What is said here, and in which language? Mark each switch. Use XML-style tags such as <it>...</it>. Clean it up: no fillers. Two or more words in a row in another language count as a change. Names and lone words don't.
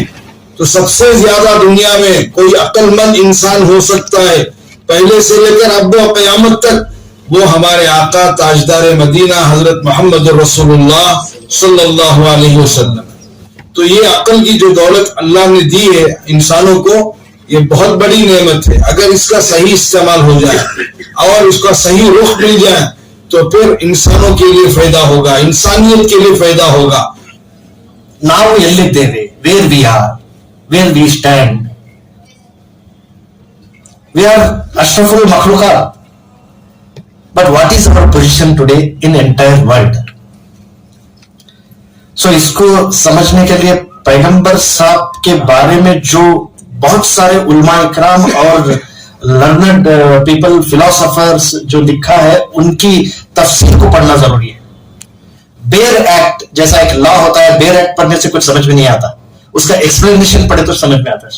<hi>तो सबसे ज्यादा दुनिया में कोई अक्लमंद इंसान हो सकता है पहले से लेकर अब क़यामत तक, वो हमारे आका ताजदार मदीना हजरत मोहम्मद रसूलुल्लाह</hi> <ar>صلى الله عليه وسلم.</ar> <hi>तो ये अकल की जो दौलत अल्लाह ने दी है इंसानों को, ये बहुत बड़ी नेमत है। अगर इसका सही इस्तेमाल हो जाए और इसका सही रुख मिल जाए तो फिर इंसानों के लिए फायदा होगा, इंसानियत के लिए फायदा होगा।</hi> <kn>ನಾವು ಎಲ್ಲಿದ್ದೇವೆ,</kn> <en>where we are, where we stand, we are</en> <ar>أشرف المخلوقات,</ar> <en>but what is our position today in entire world?</en> <hi>सो इसको समझने के लिए पैगंबर साहब के बारे में जो बहुत सारे उलमा इकराम और</hi> <en>learned people,</en> <hi>फिलोसोफर्स जो लिखा है, उनकी तफसीर को पढ़ना जरूरी है।</hi> <en>bare act</en> <hi>जैसा एक लॉ होता है,</hi> <en>bare act</en> <hi>पढ़ने से कुछ समझ में नहीं आता, उसका एक्सप्लेनेशन पढ़े तो समझ में आता है।</hi>